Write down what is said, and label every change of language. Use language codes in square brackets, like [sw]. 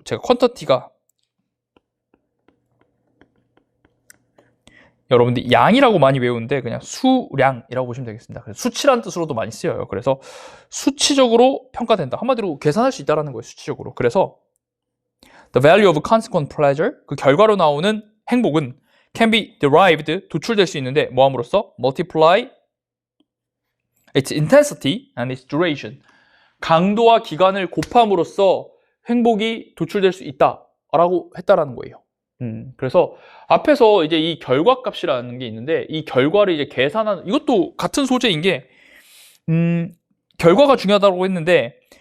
[ko] 제가 quantity가 여러분들 양이라고 많이 외우는데 그냥 수량이라고 보시면 되겠습니다. 그래서 수치라는 뜻으로도 많이 쓰여요. 그래서 수치적으로 평가된다. 한마디로 계산할 수 있다는 거예요. 수치적으로. 그래서 [en] the value of consequent pleasure, [ko] 그 결과로 나오는 행복은 [en] can be derived, [ko] 도출될 수 있는데 뭐함으로써? [en] multiply its intensity and its duration. [ko] 강도와 기간을 곱함으로써 행복이 도출될 수 있다라고 했다라는 거예요. 그래서 앞에서 이제 이 결과값이라는 게 있는데 이 결과를 이제 계산하는, 이것도 같은 소재인 게 결과가 중요하다고 했는데